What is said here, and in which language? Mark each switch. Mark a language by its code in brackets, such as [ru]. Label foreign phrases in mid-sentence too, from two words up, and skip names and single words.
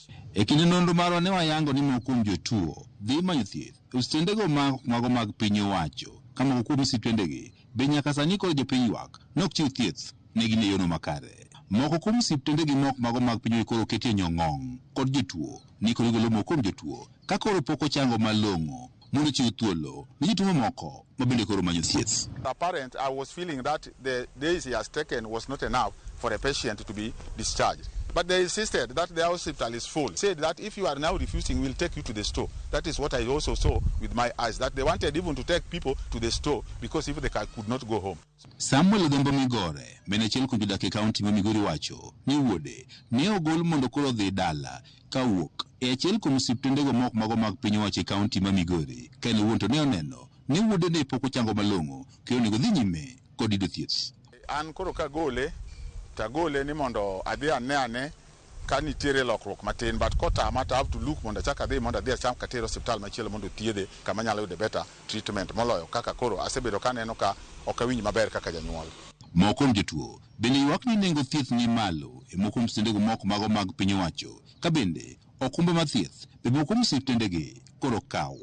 [luo] E kinde nonro marwa ne wayango ni moko kuom jotuo dhi manyo thieth e osiptendego mago mag piny owacho ka moko kuom osiptendegi be nyaka sani kod jopiny ywak nok chiw thieth ne gin e yono makare. Moko kuom osiptendegi moko mago mag piny koro ketie nyong'ong kod jotuo ni koro golo moko kuom jotuo ka koro pok ochango malong'o mondo chiw thuolo ni jotuo moko ma bende koro manyo thieth. [en] Apparent, I was feeling that the days he has taken was not enough for a patient to be discharged. But they insisted that the hospital is full. Said that if you are now refusing, we'll take you to the store. That is what I also saw with my eyes, that they wanted even to take people to the store because if they could not go home. [luo] Samuel Odhombo Migore, menachiel kuom jodak e kaunti ma Migori wacho ni wuode ne ogol mondo koro dhi dala ka wuok e achiel kuom osiptendego moko mago mag piny owacho e kaunti ma Migori. Ka en wuon to ne oneno ni wuode ne pok ochango malong'o kendo onego dhi nyime kod yudo thieth. An koro ka gole tagole ni mondo adhi ane ka nitiere lokruok matin, but kotama [en] to have to look [luo] mondo achak adhi mondo adhi acham katero osiptal machielo mondo thiedhe kama nyalo yude [en] better treatment [luo] moloyo kaka koro asebedo kaneno ka ok awinj maber kaka janyuol. Moko kuom jotuo bende ywak ni nengo thieth ni malo e moko kuom osiptendego moko mago mag piny owacho ka bende okumbe mar thieth be moko kuom osiptendegi koro kawo.